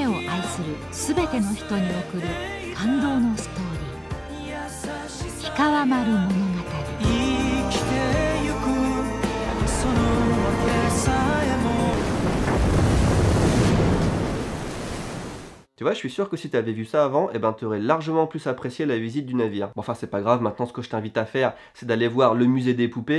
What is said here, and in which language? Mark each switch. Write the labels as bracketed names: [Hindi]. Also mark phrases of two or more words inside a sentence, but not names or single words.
[Japanese] を愛するすべての人に送る感動のストーリー、氷川丸物語。 [French] Tu vois, je suis sûr que si tu avais vu ça avant, eh ben, tu aurais largement plus apprécié la visite du navire. Bon, enfin, c'est pas grave, maintenant ce que je t'invite à faire, c'est d'aller voir le musée des poupées.